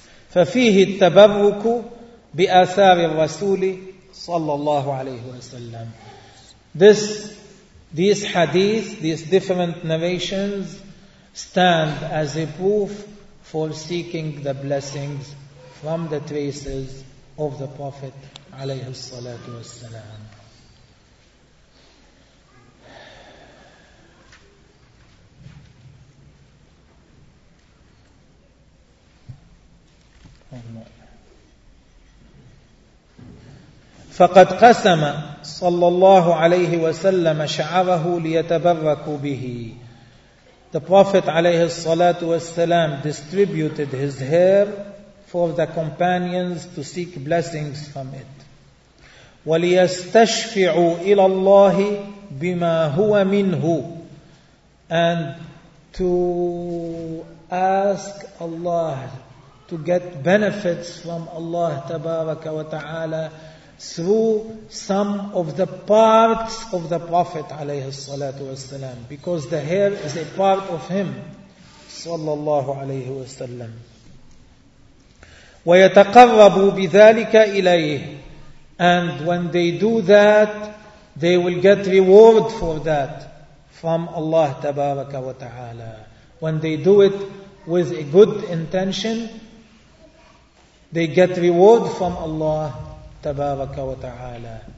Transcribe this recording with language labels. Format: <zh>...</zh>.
<ar>ففيه التبرك بآثار الرسول صلى الله عليه وسلم.</ar> <en>These hadith, these different narrations stand as a proof for seeking the blessings from the traces of the Prophet عليه الصلاة والسلام.</en> <ar>فقد قسم صلى الله عليه وسلم شعره ليتبرك به.</ar> <en>The Prophet عليه الصلاة والسلام distributed his hair for the companions to seek blessings from it.</en> <ar>وليستشفعوا إلى الله بما هو منه.</ar> <en>And to ask Allah to get benefits from Allah تبارك وتعالى through some of the parts of the Prophet عليه الصلاة والسلام, because the hair is a part of him.</en> <ar>صلى الله عليه وسلم، ويتقرب بذلك إليه.</ar> <en>And when they do that, they will get reward for that from Allah تبارك وتعالى. When they do it with a good intention, they get reward from Allah تبارك وتعالى.</en>